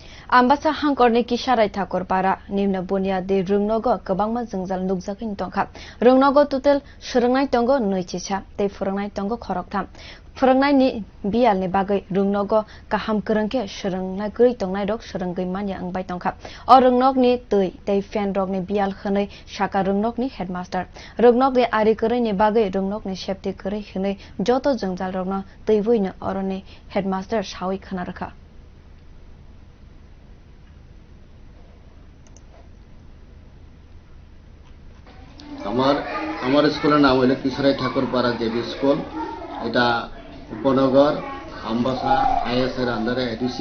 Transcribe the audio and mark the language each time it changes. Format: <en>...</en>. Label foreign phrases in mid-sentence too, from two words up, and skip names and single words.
<trp>Ambasa hangkorni kisarai thakor para nimna bunyadi rungnogo kabangma jengjal nukjakin tongkha rungnogo total srungnai tongo noichisa tei phurungnai tongo khoroktham phurungnai ni bial ni bagai rungnogo kaham krangke srungnai goi tongnai rok srunggoi mania angbai tongkha o rungnok ni tui tei fan rok ni bial khnai saka rungnok ni headmaster rungnok ni ari koroi ni bagai rungnok ni safety koroi khnai joto jengjal rokno tui boina oroni headmaster sawi khana rakha</trp> <bn>আমার স্কুলের নাম হলো কিশোরাই ঠাকুরপাড়া জেবি স্কুল। এটা উপনগর আমবাসা আইএস এর আন্ডারে এডিসি।</bn>